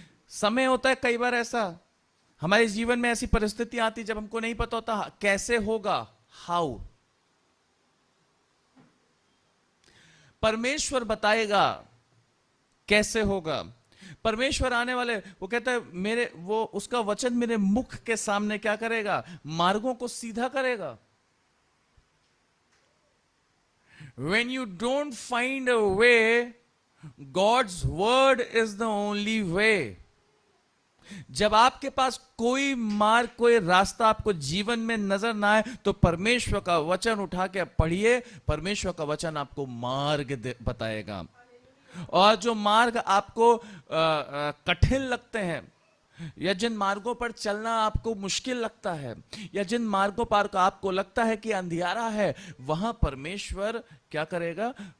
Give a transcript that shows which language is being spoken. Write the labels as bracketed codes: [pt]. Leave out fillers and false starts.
[hi] समय होता है कई बार ऐसा, हमारे जीवन में ऐसी परिस्थिति आती जब हमको नहीं पता होता कैसे होगा, हाउ। परमेश्वर बताएगा कैसे होगा। परमेश्वर आने वाले, वो कहता है मेरे, वो उसका वचन मेरे मुख के सामने क्या करेगा? मार्गों को सीधा करेगा। [en] When you don't find a way, God's word is the only way. [hi] जब आपके पास कोई मार्ग, कोई रास्ता आपको जीवन में नजर ना आए, तो परमेश्वर का वचन उठा के पढ़िए। परमेश्वर का वचन आपको मार्ग बताएगा। और जो मार्ग आपको कठिन लगते हैं, या जिन मार्गों पर चलना आपको मुश्किल लगता है, या जिन मार्गों पर आपको लगता है कि अंधियारा है, वहां परमेश्वर क्या करेगा?